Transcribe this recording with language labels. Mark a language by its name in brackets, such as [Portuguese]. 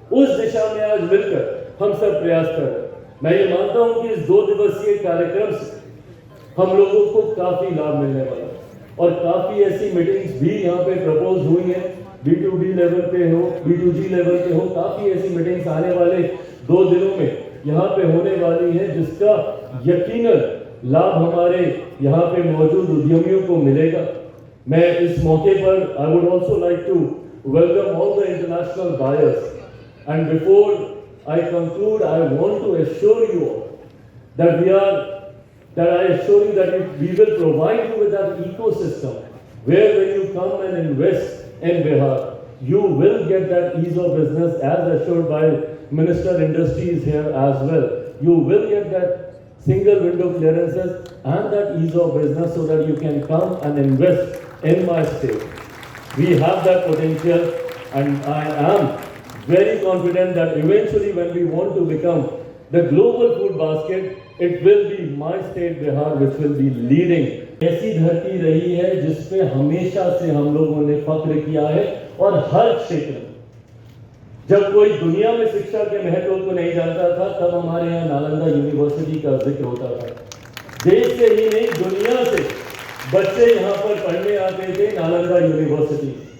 [Hindi] उस दिशा में आज मिलकर हम सब प्रयास कर रहे हैं। मैं ये मानता हूं कि इस 2 दिवसीय कार्यक्रम से हम लोगों को काफी लाभ मिलने वाला है और काफी ऐसी मीटिंग्स भी यहाँ पे प्रपोज हुई हैं, B2B लेवल पे हो, B2G लेवल पे हो, काफी ऐसी मीटिंग्स आने वाले 2 दिनों में यहाँ पे होने वाली है, जिसका यकीनन लाभ हमारे यहाँ पे मौजूद उद्यमियों को मिलेगा। मैं इस मौके पर [English] I would also like to welcome all the international buyers, and before I conclude, I want to assure you that I assure you that we will provide you with that ecosystem where when you come and invest in Bihar, you will get that ease of business as assured by Minister Industries here as well. You will get that single window clearances and that ease of business so that you can come and invest in my state. We have that potential, and I am very confident that eventually when we want to become the global food basket, it will be my state Bihar which will be leading. [Hindi] ऐसी धरती रही है जिसपे हमेशा से हम लोगों ने फख्र किया है और हर क्षेत्र में जब कोई दुनिया में शिक्षा के महत्व को नहीं जानता था तब हमारे यहाँ नालंदा यूनिवर्सिटी का जिक्र होता था। देश से ही नहीं दुनिया से बच्चे यहाँ पर पढ़ने आते थे नालंदा यूनिवर्सिटी।